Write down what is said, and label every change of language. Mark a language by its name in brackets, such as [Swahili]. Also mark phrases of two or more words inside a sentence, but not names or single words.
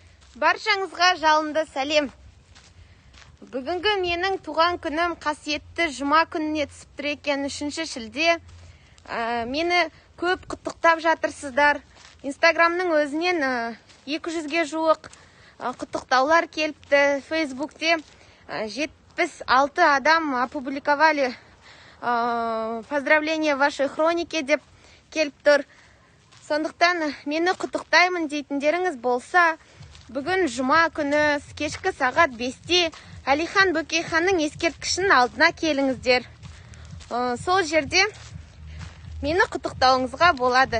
[Kazakh] Баршаңызға жалынды сәлем. Бүгінгі менің туған күнім қасиетті жұма күніне түсіп тұр екен, 3 шілде. Мені көп құттықтап жатырсыздар. Инстаграмның өзінен 200-ге жуық құттықтаулар келіпті. Фейсбукте 76 адам [Russian] опубликовали поздравления вашей хронике [Kazakh] деп келіп тұр. Сондықтан мені құттықтаймын дейтіндеріңіз болса, бүгін жұма күні кешкі сағат 5-те Әлихан Бөкейханның ескерткішінің алдына келіңіздер. Сол жерде мені құттықтауыңызға болады.